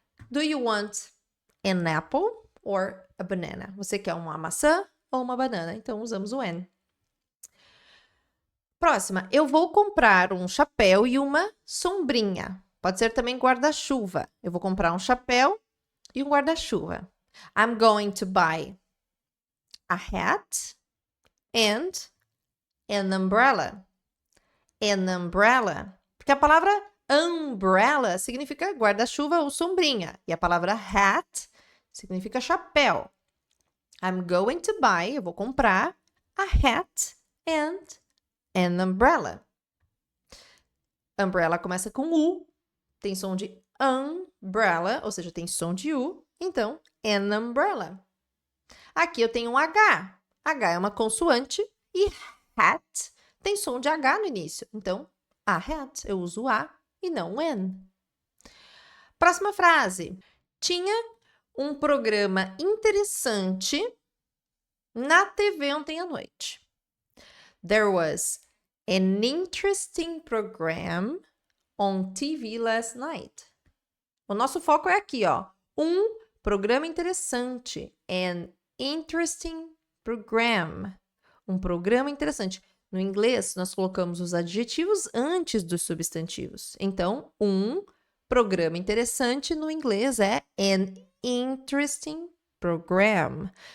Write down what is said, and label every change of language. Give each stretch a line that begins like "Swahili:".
English: Do you want an apple or a banana?
Portuguese: Você quer uma maçã ou uma banana? Então, usamos o N. Próxima, eu vou comprar um chapéu e uma sombrinha. Pode ser também guarda-chuva. Eu vou comprar um chapéu e um guarda-chuva.
English: I'm going to buy a hat and an umbrella. An umbrella.
Portuguese: Porque a palavra umbrella significa guarda-chuva ou sombrinha. E a palavra hat significa chapéu.
English: I'm going to buy,
Portuguese: eu vou comprar
English: a hat and an umbrella.
Portuguese: Umbrella começa com U, tem som de umbrella, ou seja, tem som de U, então, an umbrella. Aqui eu tenho um H. H é uma consoante e hat tem som de H no início. Então, a hat, eu uso A e não N. Próxima frase. Tinha um programa interessante na TV ontem à noite.
English: There was an interesting program on TV last night.
Portuguese: O nosso foco é aqui, ó. Um programa interessante.
English: An interesting program.
Portuguese: Um programa interessante. No inglês, nós colocamos os adjetivos antes dos substantivos. Então, um programa interessante no inglês é
English: an interesting program.